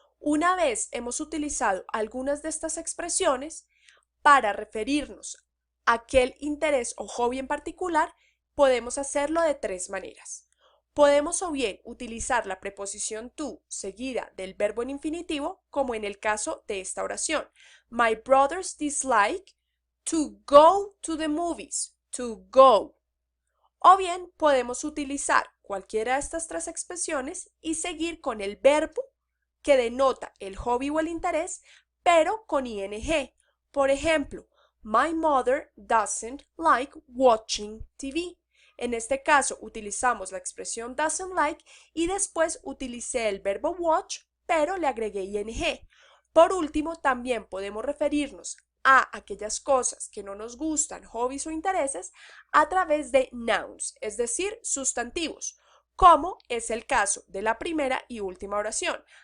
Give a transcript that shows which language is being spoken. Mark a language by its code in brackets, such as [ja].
[es] Una vez hemos utilizado algunas de estas expresiones, para referirnos a aquel interés o hobby en particular, podemos hacerlo de tres maneras. Podemos o bien utilizar la preposición to seguida del verbo en infinitivo, como en el caso de esta oración. [en] My brothers dislike to go to the movies. To go. [es] O bien podemos utilizar cualquiera de estas tres expresiones y seguir con el verbo que denota el hobby o el interés, pero con ing. Por ejemplo, [en] my mother doesn't like watching TV. [es] En este caso utilizamos la expresión doesn't like y después utilicé el verbo watch, pero le agregué ing. Por último, también podemos referirnos a aquellas cosas que no nos gustan, hobbies o intereses, a través de nouns, es decir, sustantivos, como es el caso de la primera y última oración.